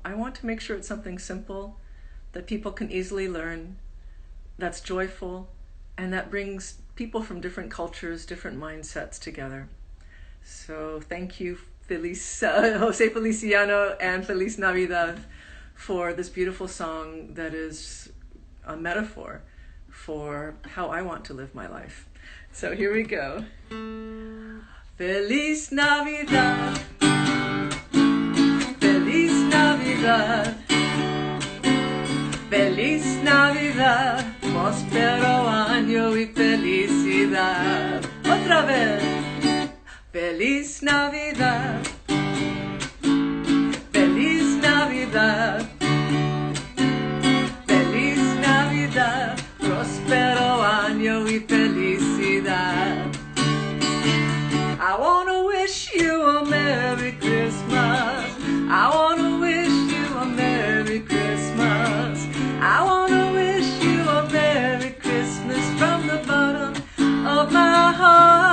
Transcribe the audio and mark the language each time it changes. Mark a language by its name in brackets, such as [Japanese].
[English] I want to make sure it's something simple that people can easily learn, that's joyful, and that brings people from different cultures, different mindsets together. So thank you, Jose Feliciano and Feliz Navidad, for this beautiful song that is a metaphor for how I want to live my life. So here we go. [Spanish] Feliz Navidad, Feliz Navidad, Feliz Navidad, próspero año y felicidad. Otra vez. Feliz Navidad, Feliz Navidad, Feliz Navidad, próspero año y felicidad. [English] I want to wish you a Merry Christmas. I want to wish you a Merry Christmas. I want to wish you a Merry Christmas from the bottom of my heart.